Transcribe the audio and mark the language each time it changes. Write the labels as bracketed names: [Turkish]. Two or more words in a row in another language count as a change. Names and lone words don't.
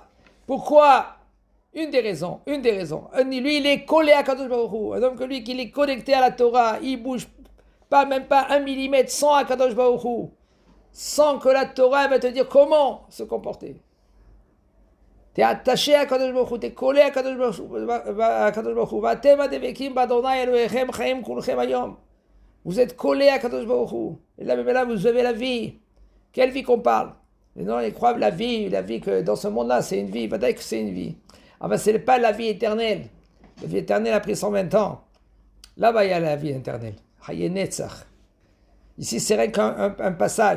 [French] Pourquoi? Une des raisons. Lui, il est collé à [Hebrew] קדוש ברוך הוא. [French] Un homme que lui, qui est connecté à la Torah, il bouge pas, même pas 1 millimètre sans à [Hebrew] קדוש ברוך הוא. [French] Sans que la Torah va te dire comment se comporter. Tu es attaché à [Hebrew] קדוש ברוך הוא, [French] tu es collé à [Hebrew] קדוש ברוך הוא. ואתם הדבקים בה' אלהיכם חיים כלכם היום. [French] Vous êtes collé à [Hebrew] קדוש ברוך הוא. [French] Et là, vous avez la vie. Quelle vie qu'on parle? Les gens, ils croient la vie que dans ce monde-là, c'est une vie. Va dire que c'est une vie. Ah ben, ce n'est pas la vie éternelle. La vie éternelle a pris 120 ans. Là-bas, il y a la vie éternelle. Ici, c'est rien qu'un passage.